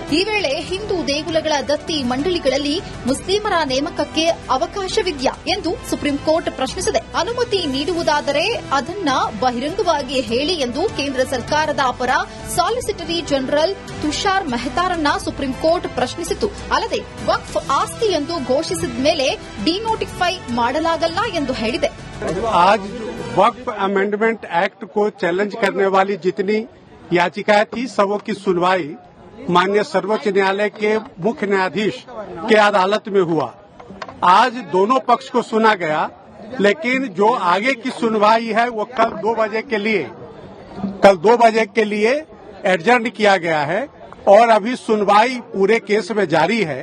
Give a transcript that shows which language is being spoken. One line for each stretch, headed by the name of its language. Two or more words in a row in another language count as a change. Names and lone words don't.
Kannada: ಈ ವೇಳೆ ಹಿಂದೂ ದೇಗುಲಗಳ ದತ್ತಿ ಮಂಡಳಿಗಳಲ್ಲಿ ಮುಸ್ಲಿಮರ ನೇಮಕಕ್ಕೆ ಅವಕಾಶವಿದೆಯಾ ಎಂದು ಸುಪ್ರೀಂ ಕೋರ್ಟ್ ಪ್ರಶ್ನಿಸಿದೆ. ಅನುಮತಿ ನೀಡುವುದಾದರೆ ಅದನ್ನ ಬಹಿರಂಗವಾಗಿ ಹೇಳಿ ಎಂದು ಕೇಂದ್ರ ಸರ್ಕಾರದ ಪರ ಸಾಲಿಸಿಟರಿ ಜನರಲ್ ತುಷಾರ್ ಮೆಹ್ತಾರನ್ನ ಸುಪ್ರೀಂ ಕೋರ್ಟ್ ಪ್ರಶ್ನಿಸಿತು. ಅಲ್ಲದೆ ವಕ್ಫ್ ಆಸ್ತಿ ಎಂದು ಘೋಷಿಸಿದ ಮೇಲೆ ಡಿನೋಟಿಫೈ ಮಾಡಲಾಗಲ್ಲ ಎಂದು ಹೇಳಿದೆ.
Hindi: आज वक्फ अमेंडमेंट एक्ट को चैलेंज करने वाली जितनी याचिकाएं थी सबों की सुनवाई माननीय सर्वोच्च न्यायालय के मुख्य न्यायाधीश के अदालत में हुआ. आज दोनों पक्ष को सुना गया, लेकिन जो आगे की सुनवाई है वो कल 2 बजे के लिए एडजर्न किया गया है और अभी सुनवाई पूरे केस में जारी है.